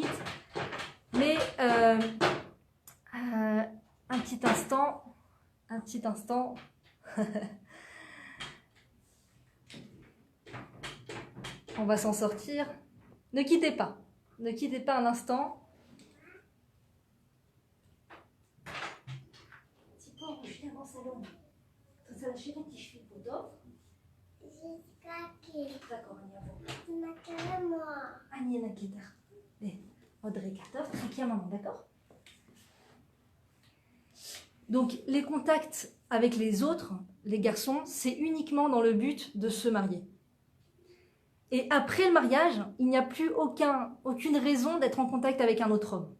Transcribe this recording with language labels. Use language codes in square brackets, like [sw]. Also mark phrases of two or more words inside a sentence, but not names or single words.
[fr] Mais un petit instant. On va s'en sortir. Ne quittez pas un instant. [he] ציפור, שני בסלון. את רוצה לשבת? תשבי פה, טוב? d'accord, אני אנקה לך. עוד רגע, טוב? חכי [fr] maman, d'accord? Donc, les contacts avec les autres, les garçons, c'est uniquement dans le but de se marier. Et après le mariage, il n'y a plus aucune raison d'être en contact avec un autre homme.